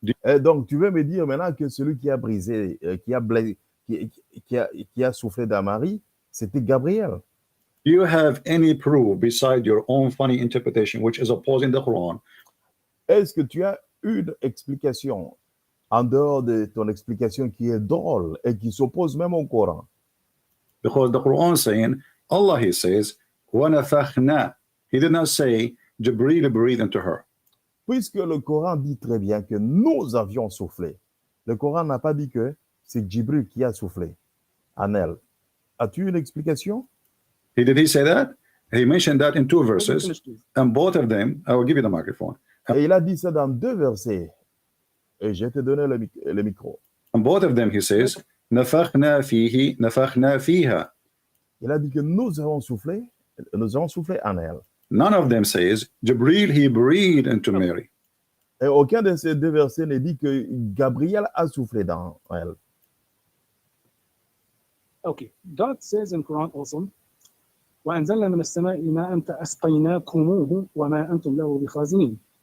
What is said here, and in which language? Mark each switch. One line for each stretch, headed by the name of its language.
French: Et donc, tu veux me dire maintenant que celui qui a brisé, qui a soufflé dans Marie, c'était Gabriel.
English: Do you have any proof beside your own funny interpretation, which is opposing the Quran?
French: Est-ce que tu as une explication en dehors de ton explication qui est drôle et qui s'oppose même au Coran?
English: Because the Quran saying, Allah, he says, وَنَفَخْنَا. He did not say, Jibril breathed into her.
French: Puisque le Coran dit très bien que nous avions soufflé, le Coran n'a pas dit que c'est Jibril qui a soufflé en elle. As-tu une explication?
English: Did he say that? He mentioned that in 2 verses, and both of them, I will give you the microphone.
French: Et il a dit ça dans 2 versets. Et je vais te donner le micro.
English: And both of them, he says,
Arabic: نَفَخْنَا فِيهِ نَفَخْنَا فِيهَا.
French: Il a dit que nous avons soufflé en elle.
English: None of them says, Jibril, he breathed into Mary.
French: Et aucun de ces 2 versets ne dit que Gabriel a soufflé dans elle.
English: Okay, God says in Quran also,
Arabic: وأنزلنا من السماء ماء فأسقيناكموه وما أنتم له بخازنين.